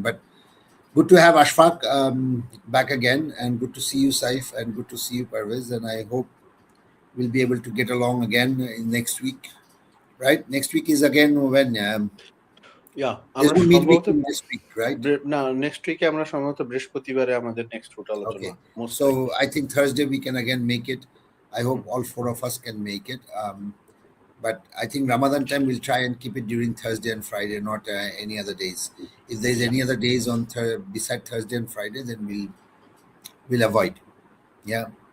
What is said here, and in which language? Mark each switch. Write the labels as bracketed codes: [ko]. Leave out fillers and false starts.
[en] But good to have Ashfaq back again, and good to see you, Saif, and good to see you, Parvez. And I hope we'll be able to get along again next week. Right? Next week is again when? Yeah, there's no meeting this week, right? [bn] না, [en] next week [bn] আমরা সম্ভবত বৃহস্পতিবারে আমাদের [en] next route [bn] আলোচনা। [en] Okay. So I think Thursday we can again make it. I hope all four of us can make it. But I think Ramadan time we'll try and keep it during Thursday and Friday, not any other days. If there's any other days on beside Thursday and Friday, then we'll avoid. Yeah.